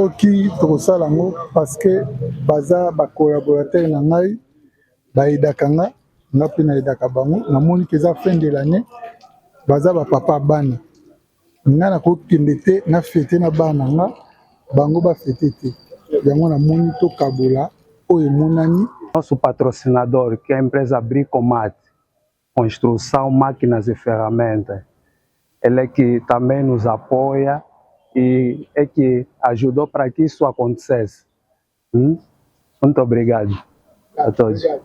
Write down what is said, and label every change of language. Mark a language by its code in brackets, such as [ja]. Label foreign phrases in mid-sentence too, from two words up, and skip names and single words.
[ln] oki tokosala yango [fr] parce que [ln] baza bacolaborateur na ngai bayedaka nga mpe nayedaka bango namoni ke eza [fr] fin de l'année [ln] baza bapapa bana nga nakokende te na fete na bana na nga bango bafete te yango namoni tokabola oyo emonani. [pt] Nosso patrocinador, que é a empresa Bricomat, construção, máquinas e ferramentas, ele é que também nos apoia e é que ajudou para que isso acontecesse. Muito obrigado a todos.